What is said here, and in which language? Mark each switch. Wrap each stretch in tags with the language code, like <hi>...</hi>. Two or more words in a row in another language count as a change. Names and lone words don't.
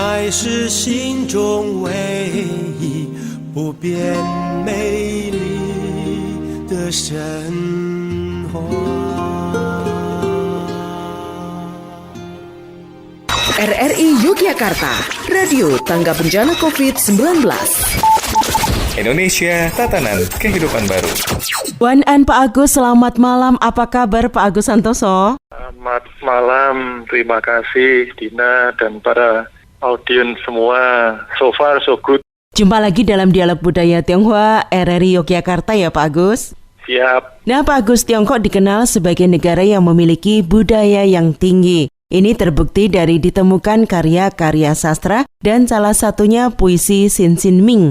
<zh>是心中唯一不变美丽的神话。</zh> <id>RRI Yogyakarta, Radio Tangga Bencana COVID-19. Indonesia, tatanan kehidupan baru.</id> <zh>晚安</zh> <id>Pak Agus, selamat malam. Apa kabar Pak Agus Santoso? Selamat malam, terima kasih Dina dan para audiens semua.</id> <en>So far so good.</en> <id>Jumpa lagi dalam Dialog Budaya Tionghoa RRI Yogyakarta ya Pak Agus. Siap. Nah Pak Agus, Tiongkok dikenal sebagai negara yang memiliki budaya yang tinggi. Ini terbukti dari ditemukan karya-karya sastra dan salah satunya puisi Xin Xin Ming.</id>